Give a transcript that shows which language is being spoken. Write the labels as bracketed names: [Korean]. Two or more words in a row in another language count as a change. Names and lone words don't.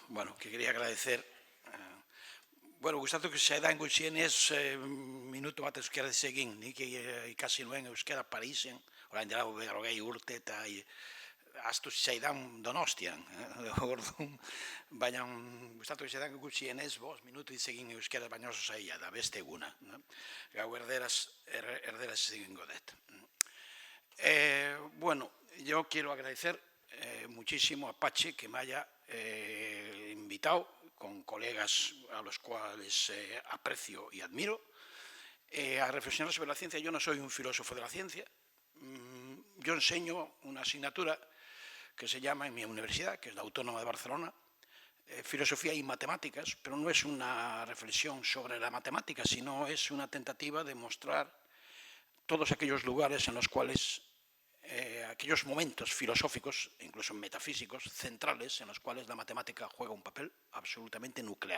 [Spanish] Bueno, que quería agradecer. [Basque] Bueno, gustatu [Spanish] que se da [Basque] en gutxienez minutu bat euskara egin, nik ikasi nuen euskara Parisen, orain dela 40 urte eta ahaztu zaidan Donostian, orduan, baina gustatu [Spanish] que se da [Basque] gutxienez 5 minutu hitz egin euskara, baina oso zaila da, beste eguna. Gau erderaz egingo dut. [Spanish] Bueno, yo quiero agradecer muchísimo a Pachi que me haya invitado con colegas a los cuales aprecio y admiro a reflexionar sobre la ciencia. Yo no soy un filósofo de la ciencia, yo enseño una asignatura que se llama en mi universidad, que es la Autónoma de Barcelona, filosofía y matemáticas, pero no es una reflexión sobre la matemática, sino es una tentativa de mostrar todos aquellos lugares en los cuales aquellos momentos filosóficos, incluso metafísicos, centrales, en los cuales la matemática juega un papel absolutamente nuclear.